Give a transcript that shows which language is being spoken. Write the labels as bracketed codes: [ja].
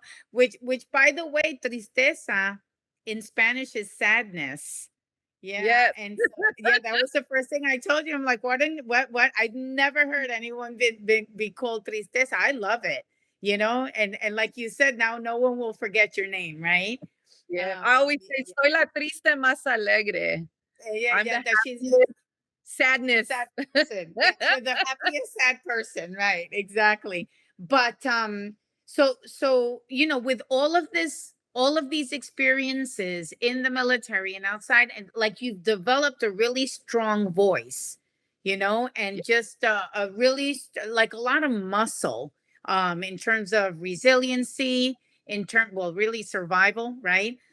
[en] Which by the way, tristeza in Spanish is sadness. Yeah, Yes. and so yeah, that was the first thing I told you. I'm like, what? I'd never heard anyone be called tristeza. I love it, and like you said, now no one will forget your name, right? Yeah, I always say, Yeah, [es] "Soy la triste más alegre." [en] yeah, I'm the yeah, that she's happiest sadness. sad person. Yeah, you're the happiest sad person, right? Exactly. But so with all of these experiences in the military and outside, and like you've developed a really strong voice, and just a really like a lot of muscle, in terms of resiliency, really survival, right?